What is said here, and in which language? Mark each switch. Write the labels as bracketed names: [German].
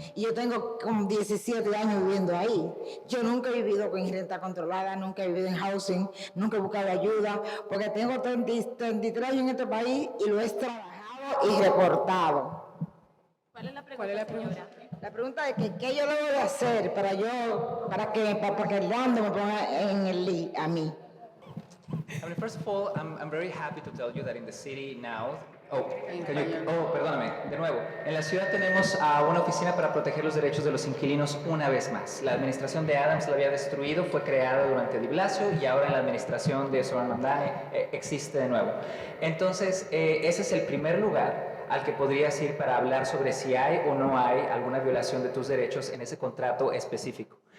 [Spanish] Y yo tengo como 17 años viviendo ahí. Yo nunca he vivido con renta controlada, nunca he vivido en housing, nunca he buscado ayuda, porque tengo 33 años en este país y lo he trabajado y reportado. ¿Cuál es la pregunta, señora? La pregunta es que qué yo debo de hacer para que el Lando me ponga en el LI a mí. [English] I mean, first of all, I'm very happy to tell you that in the city now, [Spanish] perdóname, de nuevo. En la ciudad tenemos a una oficina para proteger los derechos de los inquilinos una vez más. La administración de Adams la había destruido, fue creada durante Di Blasio y ahora en la administración de Zohran Mamdani existe de nuevo. Entonces, ese es el primer lugar al que podrías ir para hablar sobre si hay o no hay alguna violación de tus derechos en ese contrato específico.